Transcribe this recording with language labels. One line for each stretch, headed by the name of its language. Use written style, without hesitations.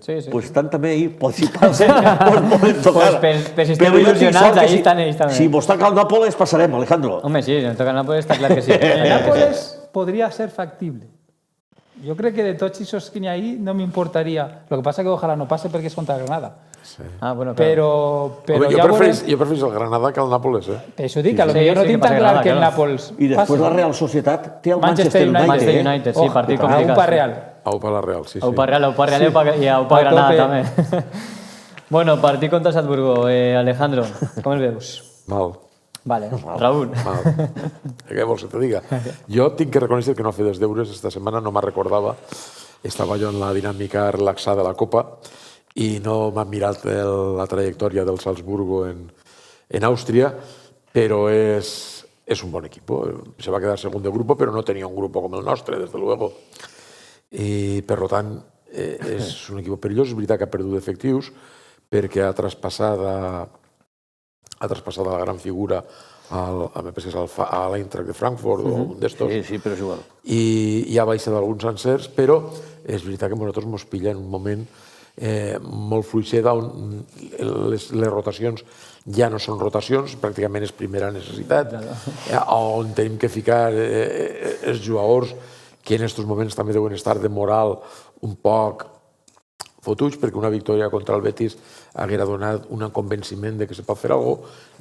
Catalan: Doncs estan també ahí, si passen, ens poden tocar. Per si esteu il·lusionats, ahí estan ells també. Si vos toca el Nàpoles, passarem, Alejandro. Home, sí, si ens toca el Nàpoles, està clar que sí. El Nàpoles podria ser factible.
Spanish: Yo creo que de tots esos que hay ahí no me importaría. Lo que pasa es que ojalá no pase porque es contra Granada. Sí. Ah, bueno,
Catalan: però jo prefereixo el Granada que el Nàpoles, Això dic, a lo millor no tinc tan clar que el Nàpols... I després la Real Societat té el Manchester United. Sí, partit complicat. Aupa Real. Aupa la Real, sí. Aupa Real i Aupa Granada també. Bueno, partit contra Salzburgo. Alejandro, com el veus? Mal. Vale, Raúl. Què vols que te diga? Jo tinc que reconèixer que no he fet els deures esta setmana, no me'n recordava. Estava jo en la dinàmica relaxada de la Copa i no m'ha mirat la trajectòria del Salzburgo en
Spanish: en Austria, pero es un buen equipo. Se va a quedar segundo de grupo, pero no tenía un grupo como el nostre, desde luego.
Catalan: I, per tant, és un equip perillós. És veritat que ha perdut efectius perquè ha traspassat la gran figura a l'Eintracht de Frankfurt o un d'estos. Sí, però és igual. I ha baixat alguns encerts, però és veritat que a nosaltres ens pilla en un moment molt fluixet on les rotacions ja no són rotacions, pràcticament és primera necessitat, on tenim que ficar els jugadors que en aquests moments també deuen estar de moral un poc fotuts, perquè una victòria contra el Betis haguera donat un convenciment de que se pot fer alguna cosa.